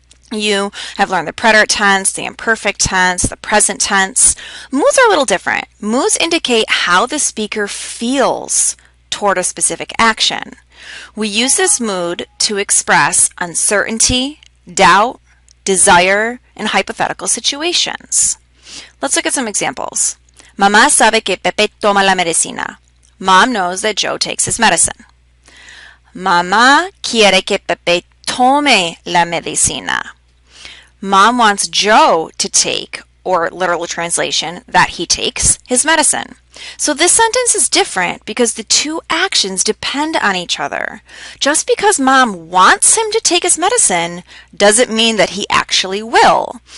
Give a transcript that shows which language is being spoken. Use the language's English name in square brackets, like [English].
[English] You have learned the preterite tense, the imperfect tense, the present tense. Moods are a little different. Moods indicate how the speaker feels toward a specific action. We use this mood to express uncertainty, doubt, desire, and hypothetical situations. Let's look at some examples. [Spanish] Mamá sabe que Pepe toma la medicina. [English] Mom knows that Joe takes his medicine. [Spanish] Mamá quiere que Pepe tome la medicina. [English] Mom wants Joe to take, or literal translation, that he takes his medicine. So this sentence is different because the two actions depend on each other. Just because Mom wants him to take his medicine doesn't mean that he actually will.